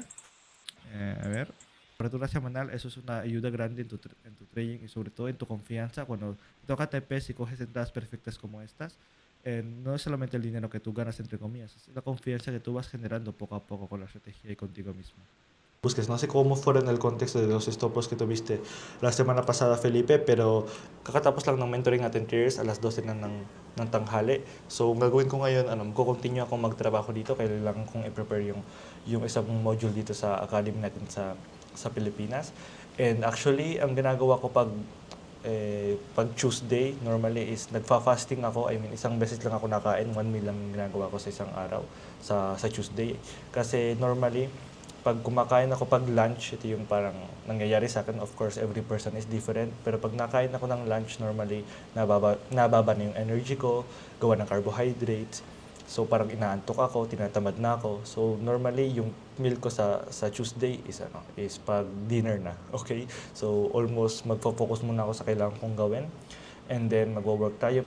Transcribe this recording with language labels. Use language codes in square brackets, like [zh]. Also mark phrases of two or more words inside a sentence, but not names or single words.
[es] A ver, factura semanal, eso es una ayuda grande en tu trading y sobre todo en tu confianza. Cuando toca TPs y coges entradas perfectas como estas, no es solamente el dinero que tú ganas, entre comillas, es la confianza que tú vas generando poco a poco con la estrategia y contigo mismo. Busques, no sé cómo fuera en el contexto de los stopos que tuviste la semana pasada, Felipe, [tl] pero kakatapos lang ng mentoring natin 3 years, alas 12 na ng tanghali. So, ang gagawin ko ngayon, magko-continue ako magtrabaho dito, kailangan kong i-prepare yung isang module dito sa academy natin sa Pilipinas. [en] And actually, [tl] ang ginagawa ko pag Tuesday, normally is nagfa-fasting ako. [en] I mean, [tl] isang beses lang ako nakain, 1 meal lang ginagawa ko sa isang araw sa Tuesday. Kasi normally, pag kumakain ako pag lunch, ito yung parang nangyayari sa akin. [en] Of course, every person is different. [tl] Pero pag nakain ako ng lunch, normally, nababa na yung energy ko, gawa ng carbohydrates. So, parang inaantok ako, tinatamad na ako. So, normally, yung meal ko sa Tuesday is pag dinner na. Okay? So, almost magfo-focus muna ako sa kailangan kong gawin. [en] And then, [tl] magwo-work tayo.